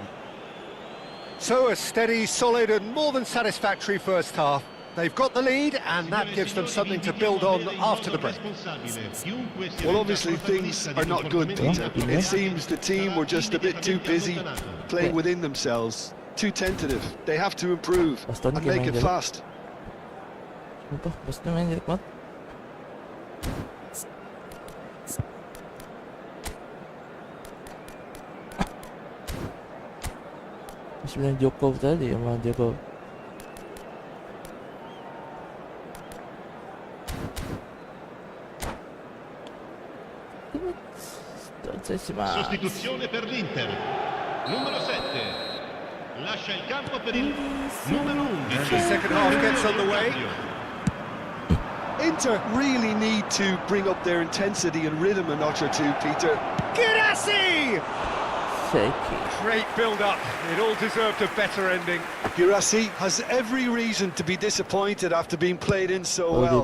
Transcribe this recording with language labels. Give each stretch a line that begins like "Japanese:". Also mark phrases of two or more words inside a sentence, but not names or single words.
English: So a steady, solid and more than satisfactory first half. They've got the lead, and that gives them something to build on after the break. Well, obviously things are not good, Peter. It seems the team were just a bit too busy playing within themselves, too tentative. They have to improve and make it fast.
Indonesian: Sumpah, Boston main jelek banget. Masih bilang Joko tadi sama Joko.
Italian: Sostituzione per l'Inter. Numero 7. Lascia il campo per il numero 11.
English: And the second half gets underway. Inter really need to bring up their intensity and rhythm a notch or two, Peter. Girassi! Shaky. Great build-up. It all deserved a better ending. Girassi has every reason to be disappointed after being played in so well.